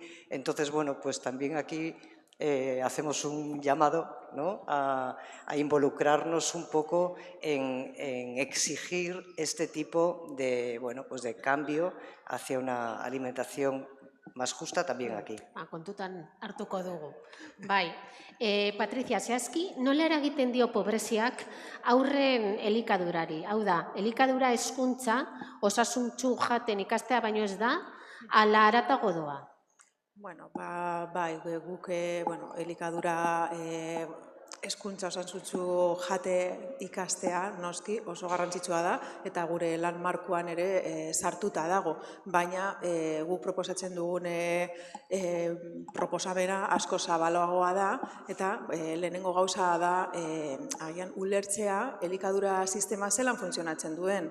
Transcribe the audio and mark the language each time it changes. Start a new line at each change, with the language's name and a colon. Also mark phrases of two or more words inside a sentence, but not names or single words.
Spanish: Entonces, bueno, pues también aquí hacemos un llamado, ¿no?, a involucrarnos un poco en exigir este tipo de, pues de cambio hacia una alimentación más justa también aquí.
Basque: Kontutan hartuko dugu. Bai, Patricia, zehazki, nola eragiten dio pobreziak aurren elikadurari? Hau da, elikadura hezkuntza osasuntsu jaten ikastea baino ez da, ala haratago doa? Bueno, bai, guk elikadura hezkuntza osasuntsu jate ikastea noski oso garrantzitsua da eta gure lan markoan ere sartuta dago, baina guk proposatzen dugun proposamena asko zabalagoa da eta lehenengo gauza da agian ulertzea elikadura sistema zelan funtzionatzen duen.